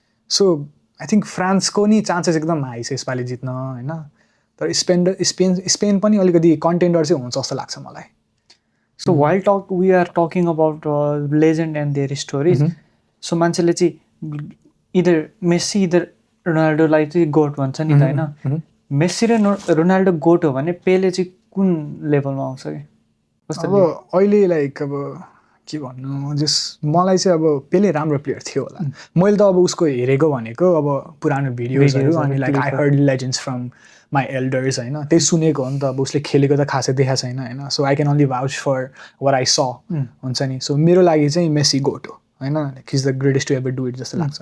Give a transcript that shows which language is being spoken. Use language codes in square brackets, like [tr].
[en] so I think [ne] फ्रान्सको नि chances एकदम हाई छ यसपालि जित्न होइन, तर स्पेन पनि अलिकति कन्टेन्डर चाहिँ हुन्छ जस्तो लाग्छ मलाई। [en] so while we are talking about legend and their stories, [ne] so मान्छेले चाहिँ इदर मेस्सी इदर रोनाल्डोलाई चाहिँ गोट भन्छ नि त होइन, मेस्सी र रोनाल्डो गोट हो भने पेले चाहिँ कुन लेभलमा आउँछ कि? अब अहिले लाइक अब के भन्नु, जस मलाई चाहिँ अब पेले राम्रो प्लेयर थियो होला। मैले त अब उसको हेरेको भनेको अब पुरानो भिडियोजहरू, अनि like [en] I heard legends from my elders [ne] होइन, त्यही सुनेको हो नि त, अब उसले खेलेको त खासै देखाएको छैन होइन। [en] So I can only vouch for what I saw हुन्छ नि। [ne] सो मेरो लागि चाहिँ मेस्सी गोट हो होइन, [en] he's the greatest to ever do it [ne] जस्तो लाग्छ।